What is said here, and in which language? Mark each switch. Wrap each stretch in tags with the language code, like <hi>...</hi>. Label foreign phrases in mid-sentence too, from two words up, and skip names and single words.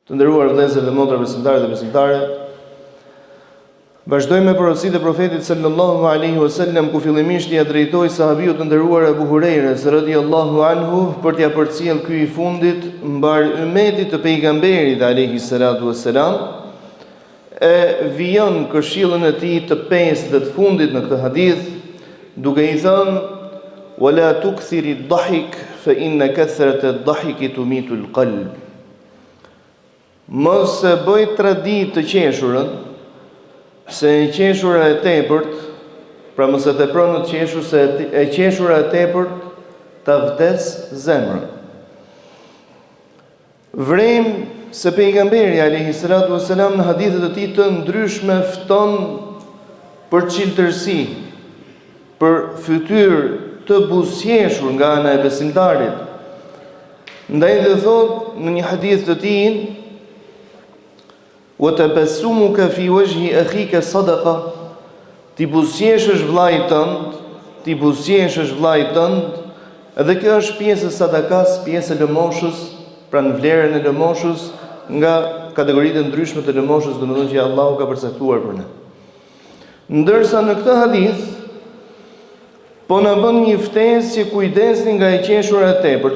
<sq>Të nderuar vëllezër dhe motra besimtarë dhe besimtare, vazhdojmë me porositë e profetit</sq> <ar>صلى الله عليه وسلم,</ar> <sq>ku fillimisht ia drejtoi sahabiut të nderuar Abu Hurajres</sq> <ar>رضي الله عنه</ar> <sq>për t'ia përcjell ky i fundit mbar ummetit të pejgamberit</sq> <ar>عليه الصلاة والسلام,</ar> <sq>e vijon këshillën e tij të pesë dhe të fundit në këtë hadith, duke i thënë:</sq> <ar>"ولا تكثر الضحك فإن كثرة الضحك تميت القلب."</ar> <sq>Mos e bëj tradit të qeshurën, se e qeshura e tepërt, pra mos e tepron të qeshur, se e qeshura e tepërt ta vdes zemrën. Vrem se pejgamberi</sq> <ar>عليه الصلاة والسلام</ar> <sq>në hadithet e tij të ndryshme fton për çiltërsi, për fytyrë të buzëqeshur nga ana e besimtarit. Ndaj dhe thot në një hadith të tij:</sq> <ar>"وتبسمك في وجه أخيك صدقة",</ar> <sq>ti buzëqeshësh vllajt tënd, ti buzëqeshësh vllajt tënd, edhe kjo është pjesë e sadakas, pjesë e lëmoshës, pra në vlerën e lëmoshës nga kategoritë ndryshme të lëmoshës, domethënë që Allahu ka përcaktuar për ne. Ndërsa në këtë hadith po na bën një ftesë që kujdesni nga e qeshura e tepërt.</sq>